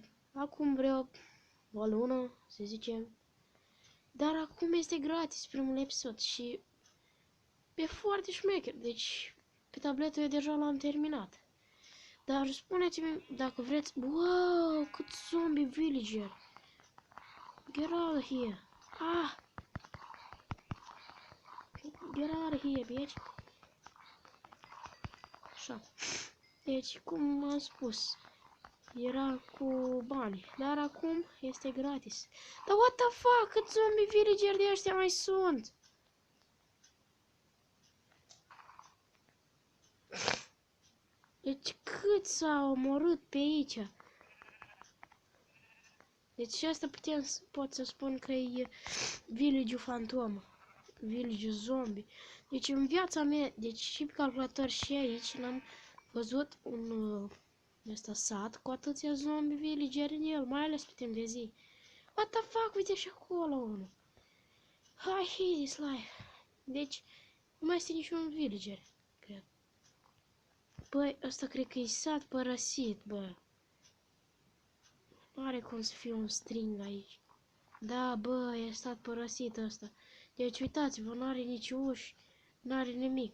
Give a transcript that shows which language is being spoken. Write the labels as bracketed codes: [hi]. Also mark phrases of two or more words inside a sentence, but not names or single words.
[ro] Acum vreo o lună, să zicem. Dar acum este gratis primul episod și e foarte șmecher. Deci, pe tabletă eu deja l-am terminat. Dar spuneți-mi dacă vreți... [en] Wow, cât zombie villager! Get out of here! Ah! Get out of here, bitch! [ro] Așa. Deci, cum am spus, era cu bani, dar acum este gratis. [en] Dar what the fuck, [ro] cât [en] zombie villager [ro] de ăștia mai sunt? Deci cât s-au omorât pe aici? Deci asta pot să spun că e village-ul fantomă. Village-ul zombie. Deci în viața mea, deci și pe calculator și aici n-am văzut un ăsta sat cu atâția [en] zombie villager [ro] în el, mai ales pe timp de zi. [en] What the fuck, [ro] uite și acolo unul. [en] I hate this life. [ro] Deci, nu mai este niciun villager, cred. Băi, ăsta cred că e sat părăsit, bă. Nu are cum să fie un string aici. Da, bă, e stat părăsit ăsta. Deci, uitați-vă, nu are nici uși, nu are nimic.